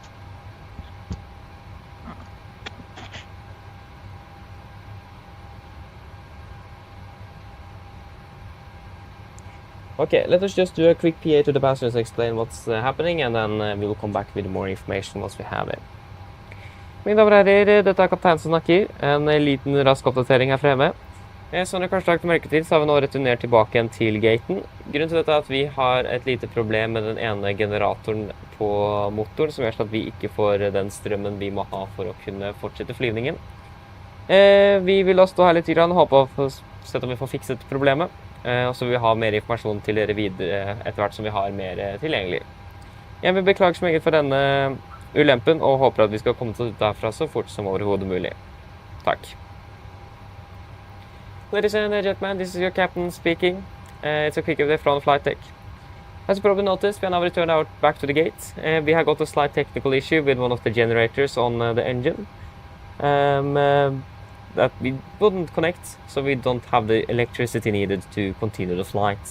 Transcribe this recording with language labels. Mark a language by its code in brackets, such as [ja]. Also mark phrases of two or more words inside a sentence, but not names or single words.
[en] Okay, let us just do a quick PA to the passengers, explain what's happening, and then we will come back with more information once we have it. [no] Mine damer og herrer, dette er kaptein som snakker. En liten rask oppdatering her fremme. Som dere kanskje har lagt merke til, så har vi nå returnert tilbake igjen til gaten. Grunnen til dette er at vi har et lite problem med den ene generatoren på motoren, som gjør at vi ikke får den strømmen vi må ha for å kunne fortsette flyvningen. Vi vil da stå her litt og håpe å se om vi får fikset problemet. Og så vil vi ha mer informasjon til dere videre etter hvert som vi har mer tilgjengelig. Jeg vil beklage så meget for denne ulempen, og håper at vi skal komme til derfra så fort som overhodet mulig. Takk. [en] Ladies and gentlemen, this is your captain speaking. It's a quick update from Flight Tech. As you probably noticed, we have now returned back to the gate. We have got a slight technical issue with one of the generators on the engine. That we wouldn't connect, so we don't have the electricity needed to continue the flight.